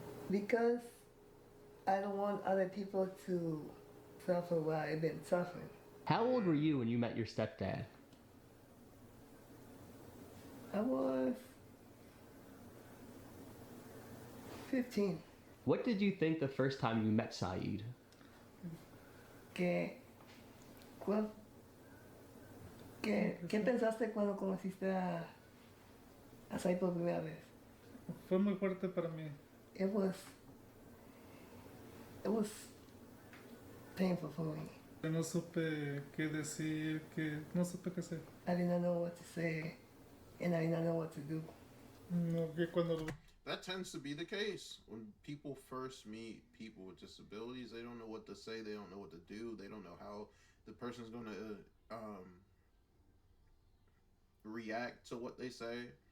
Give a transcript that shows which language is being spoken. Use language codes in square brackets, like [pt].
[en] Because I don't want other people to suffer what I've been suffering. How old were you when you met your stepdad? I was 15. What did you think the first time you met Zaid? [es] ¿Qué pensaste cuando conociste a Sai por primera vez? Fue muy fuerte para mí. [en] It was painful for me. [es] No supe qué decir, que no supe qué hacer. [en] I didn't know what to say, and I didn't know what to do. [es] No, que cuando [en] That tends to be the case when people first meet people with disabilities. They don't know what to say. They don't know what to do. They don't know how the person's going to react to what they say.